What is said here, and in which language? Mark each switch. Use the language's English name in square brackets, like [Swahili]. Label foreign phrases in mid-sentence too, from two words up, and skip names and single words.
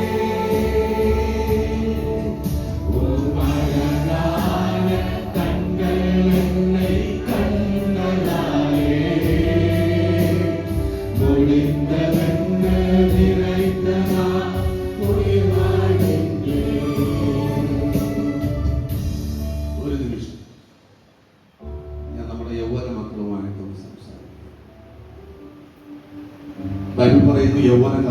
[Tamil] உம் அழகான கண்கள் என்னை கண்டதாலே முடிந்ததென்று நினைத்த நான் உயிர் வாழ்கின்றேன். [Malayalam] ഒരു നിമിഷം ഞാൻ നമ്മുടെ യൗവന മക്കളുമായിട്ടൊന്ന് സംസാരിക്കും. ബൈബിൾ പറയുന്നു യൗവന